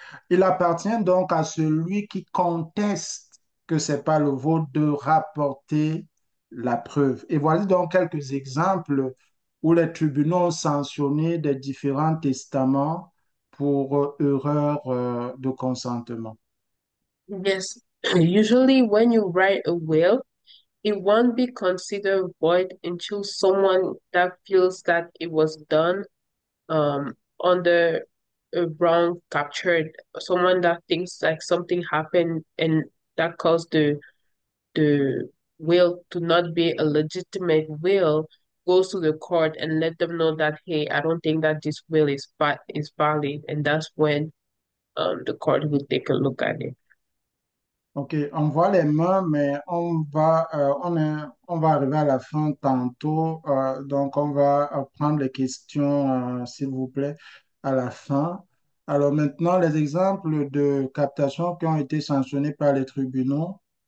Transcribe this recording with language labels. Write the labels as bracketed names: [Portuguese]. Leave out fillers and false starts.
[French] Il appartient donc à celui qui conteste que ce n'est pas le vôtre de rapporter la preuve. Et voici donc quelques exemples où les tribunaux ont sanctionné des différents testaments pour erreur de consentement. [English] Yes, usually when you write a will, it won't be considered void until someone that feels that it was done under a wrong captured, someone that thinks like something happened and that caused the will to not be a legitimate will, goes to the court and let them know that, hey, I don't think that this will is valid, and that's when the court will take a look at it. [French] OK, on voit les mains, mais on va arriver à la fin tantôt. Donc, on va prendre les questions, s'il vous plaît, à la fin. Alors maintenant, les exemples de captation qui ont été sanctionnés par les tribunaux.